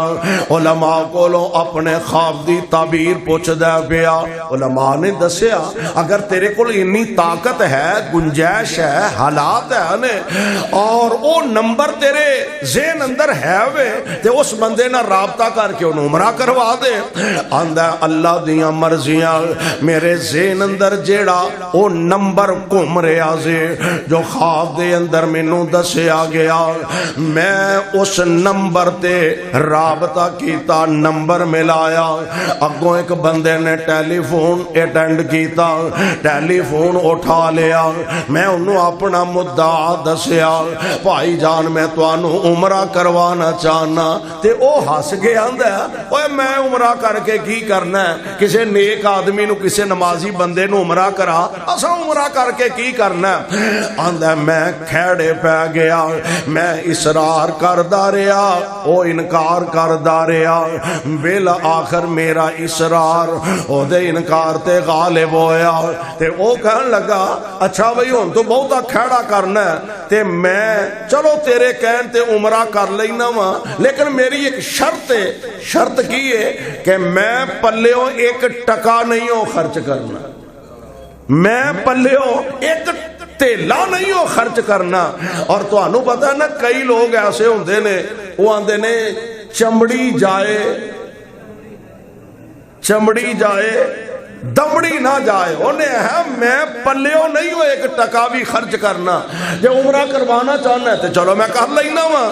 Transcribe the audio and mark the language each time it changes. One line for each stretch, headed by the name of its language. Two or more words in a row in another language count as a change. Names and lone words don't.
Punjabi: علماء کولوں اپنے خواب دی تعبیر پوچھ دے پیا، علماء نے دسیا اگر تیرے کول اتنی طاقت ہے، گنجائش ہے، حالات ہے نے، اور او نمبر تیرے ذہن اندر ہے وے، تے اس بندے نہ رابطہ کر کے انہوں عمرہ کروا دے۔ آندہ اللہ دیاں مرضیاں، میرے ذہن اندر جیڑا او نمبر گھوم رہا سے جو خواب دے اندر مینوں دسیا گیا، میں اس نمبر تے رابطہ کیتا، نمبر ملایا، اگوں ایک بندے نے ٹیلی فون اٹینڈ کیتا، ٹیلی فون اٹھا لیا، میں انہوں اپنا مدعا دسیا، بھائی جان میں تو انہوں عمرہ کروانا چاہنا، تے او ہس گیا اندھا، اوے میں عمرہ کر کے کی کرنا ہے، کسے نیک آدمی نو کسے نمازی بندے نو عمرہ کرا، اسا عمرہ کر کے کی کرنا ہے۔ آندھا میں کھیڑے پہ گیا، میں اصرار کردہ رہا، او انکار کردہ رہا، بالآخر میرا اصرار او دے انکار تے غالب ہویا، تے او کہن لگا اچھا بھئی ہون تو بہتا کھیڑا کرنا ہے، تے میں چلو تیرے کہن تے عمرہ کر لینا وا، لیکن میری ایک شرط ہے، شرط کی ہے کہ میں پلیوں ایک ٹکا نہیں ہو خرچ کرنا، میں پلیوں ایک تیلا نہیں ہو خرچ کرنا۔ اور تو انہوں پتا نا کئی لوگ ایسے ہوندے نے، وہ آندے نے
Urdu: چمڑی جائے دمڑی نہ جائے،
Punjabi: انہیں ہے میں پلیوں نہیں ہو ایک ٹکا بھی خرچ کرنا، جب عمرہ کروانا چاہنا ہے تو چلو میں کر لینا وا۔